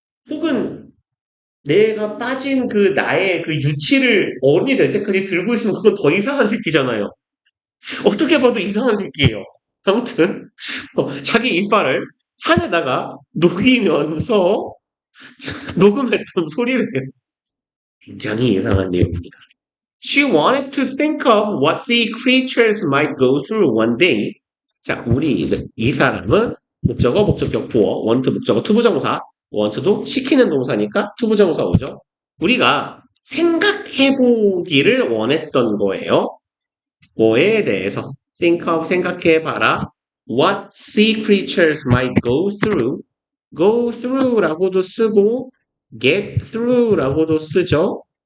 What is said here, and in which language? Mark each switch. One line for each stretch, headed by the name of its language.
Korean: 혹은 내가 빠진 그 나의 그 유치를 어른이 될 때까지 들고 있으면 그건 더 이상한 새끼잖아요. 어떻게 봐도 이상한 새끼예요. 아무튼 자기 이빨을 산에다가 녹이면서 녹음했던 소리를 굉장히 이상한 내용입니다.
English: She wanted to think of what sea creatures might go through one day.
Korean: 자, 이 사람은 목적어, 목적격 보어, want 목적어 투부정사, want도 시키는 동사니까 투부정사 오죠. 우리가 생각해보기를 원했던 거예요. 뭐에 대해서 think of 생각해봐라.
English: What sea creatures might go through
Korean: 라고도 쓰고
English: get through라고도 쓰죠.